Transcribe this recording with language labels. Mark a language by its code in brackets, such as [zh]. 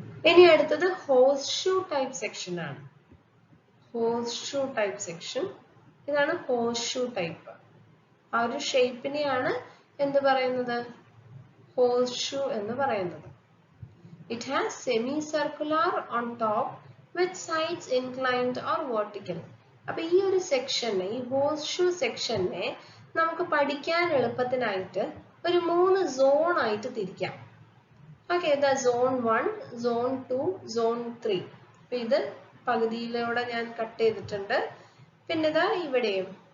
[ml] ഇനി അടുത്തത് horse shoe type section ആണ്. ഹോഴ്സ് ഷൂ ടൈപ്പ് സെക്ഷൻ, ഇതാണ് ഹോഴ്സ് ഷൂ ടൈപ്പ്. ആ ഒരു ഷേപ്പിനെയാണ് എന്ത് പറയുന്നത്, ഹോഴ്സ് ഷൂ എന്ന് പറയുന്നത്. [en] It has semicircular on top with sides inclined or vertical. [ml] അപ്പൊ ഈ ഒരു സെക്ഷനെ, ഈ ഹോഴ്സ് ഷൂ സെക്ഷനെ നമുക്ക് പഠിക്കാൻ എളുപ്പത്തിനായിട്ട് ഒരു 3 സോൺ ആയിട്ട് തിരിക്കാം. ഓക്കെ, ഇതാ സോൺ 1, സോൺ 2, സോൺ 3. അപ്പൊ ഇത് പകുതിയിലൂടെ ഞാൻ കട്ട് ചെയ്തിട്ടുണ്ട്. പിന്നെ ഇതാ ഇവിടെയും.